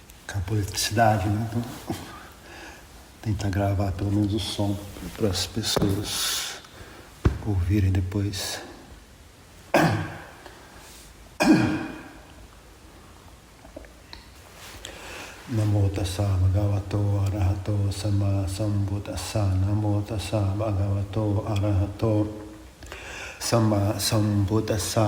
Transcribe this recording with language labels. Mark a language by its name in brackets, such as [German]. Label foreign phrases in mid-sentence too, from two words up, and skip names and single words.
[Portuguese] Acabou a eletricidade, né? Então, tentar gravar pelo menos o som para as pessoas ouvirem depois. [Pali] Namo tassa bhagavato arahato sama sambuddhassa. Namo tassa bhagavato arahato sama sambuddhassa.